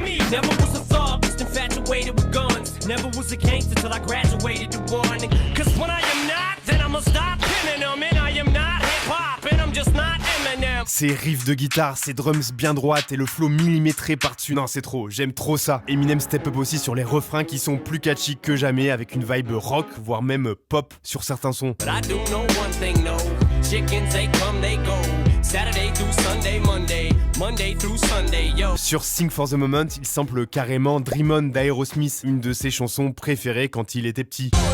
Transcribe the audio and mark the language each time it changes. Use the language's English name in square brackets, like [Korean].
[English] Never was a thug, just infatuated with guns. Never was a gangster till I graduated to one. Cause when I am not, then I'ma stop pinning them. And I am not hip-hop, and I'm just not Eminem. [French] Ces riffs de guitare, ces drums bien droites et le flow millimétré par-dessus. Non, c'est trop, j'aime trop ça. Eminem step up aussi sur les refrains qui sont plus catchy que jamais, avec une vibe rock, voire même pop sur certains sons. [English] But I do know one thing, no. Chickens, they come, they go. Saturday through Sunday, Monday through Sunday, yo. [French] Sur Sing for the Moment, il sample carrément Dream On d'Aerosmith, une de ses chansons préférées quand il était petit.